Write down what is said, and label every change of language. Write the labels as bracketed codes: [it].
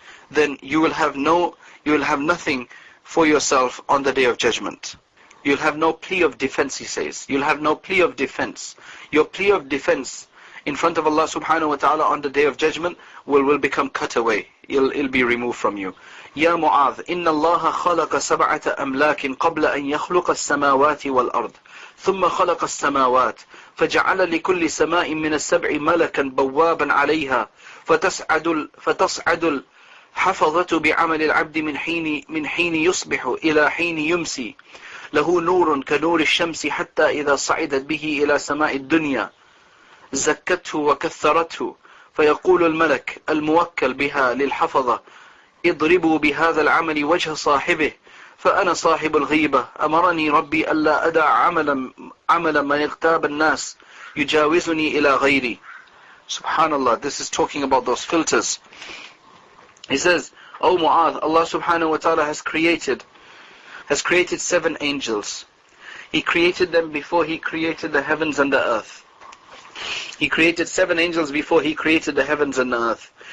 [en] Then you will have nothing for yourself on the day of judgment. You'll have no plea of defense, he says. You'll have no plea of defense. Your plea of defense in front of Allah subhanahu wa ta'ala on the day of judgment will become cut away. It'll be removed from you. [ar] يا معاذ إن الله خلق سبعة أملاك قبل أن يخلق السماوات والأرض ثم خلق السماوات فجعل لكل سماء من السبع ملكا بوابا عليها فتصعد الحفظة بعمل العبد من حين يصبح إلى حين يمسي له نور كنور الشمس حتى إذا صعدت به إلى سماء الدنيا زكته وكثرته فيقول الملك الموكل بها للحفظة اضربوا بهذا العمل وجه صاحبه فأنا صاحب الغيبة أمرني ربي ألا أدع عمل من اغتاب الناس يجاوزني إلى غيري. [en] Subhanallah, this is talking about those filters. He says, O Mu'adh, Allah subhanahu wa ta'ala has created 7 angels. He created them before He created the heavens and the earth. He created 7 angels before He created the heavens and the earth.